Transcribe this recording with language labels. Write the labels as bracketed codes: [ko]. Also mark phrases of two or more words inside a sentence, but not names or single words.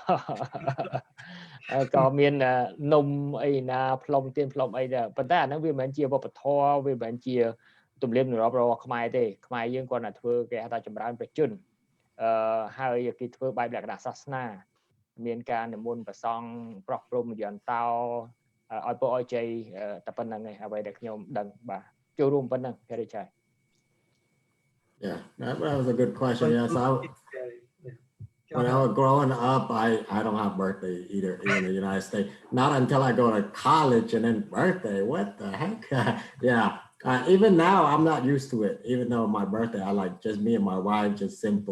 [km] ក៏មាននំអីណាផ្លុំទៀនផ្លុំអីដែរប៉ុន្តែអាហ្នឹងវាមិនមែនជាវប្បធម៌វាមិនមែនជាទំនៀមទម្លាប់របស់ខ្មែរទេខ្មែរយើងគាត់តែធ្វើគេហៅថាចម្រើនប្រជជនហើយគេធ្វើបែបលក្ខណៈសាសនាមានការនិមន្តព្រះសង្ឃប្រោះព្រំយន្តោឲ្យពរឲ្យជ័យតែប៉ុណ្្នឹងឯងអ្វីដែលខ្ញុំដឹងបាទចូលរួមប៉ុណ្្នឹង Kerry Chhay [en] Yeah, that was a good question. Yeah, so when I was growing up, I don't have birthday either in the United States. Not until I go to college and then birthday. What the heck? Yeah. Even now, I'm not used to it. Even though my birthday, I like just me and my wife, just simple.